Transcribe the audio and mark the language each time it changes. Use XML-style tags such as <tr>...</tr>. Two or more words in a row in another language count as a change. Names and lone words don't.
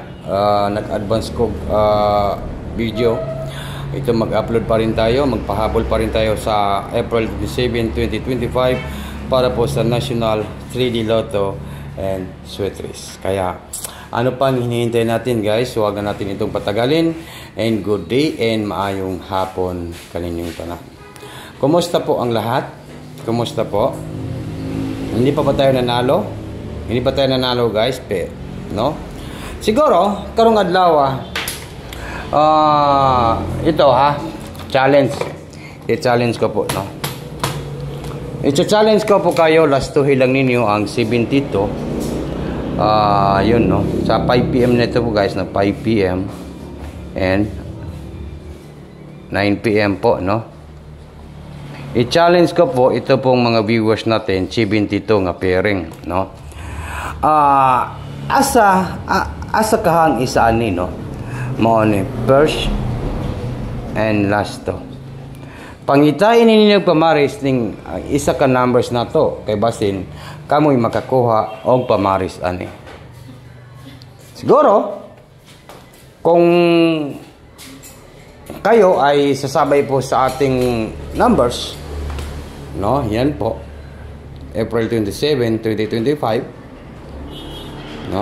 <ceb>Nag-advance ko video.</ceb> <tl>Ito mag-upload pa rin tayo. Magpahabol pa rin tayo sa April 27, 2025 para po sa National 3D Lotto and Sweet Race. Kaya ano pang hinihintay natin, guys? Huwag na natin itong patagalin.</tl> <en>And good day and</en> <ceb>maayong hapon kaninyong tanan.</ceb> <tl>Kumusta po ang lahat? Kumusta po? Hindi pa tayo nanalo? Hindi pa tayo nanalo, guys, no? Siguro,</tl> <ceb>karong adlaw,</ceb> <tl>ito ha, challenge. I-challenge ko po, no? I-challenge ko po kayo, last to hilang ninyo ang 72. Yun, no? Sa 5 PM nito po, guys, na 5 PM and 9 PM po, no? I-challenge ko po, ito pong mga viewers natin, 72 nga pairing, no?</tl> <ceb>Asa kahang isa ani, no? Mao ni</ceb> <en>first and last</en> <ceb>to. Pangitain ninyo pamaris ning isa ka numbers na to kay basin kamoy makakuha og pamaris ani.</ceb> <tl>Siguro kung kayo ay sasabay po sa ating numbers, no? Yan po. April 27, 2025. No?</tl>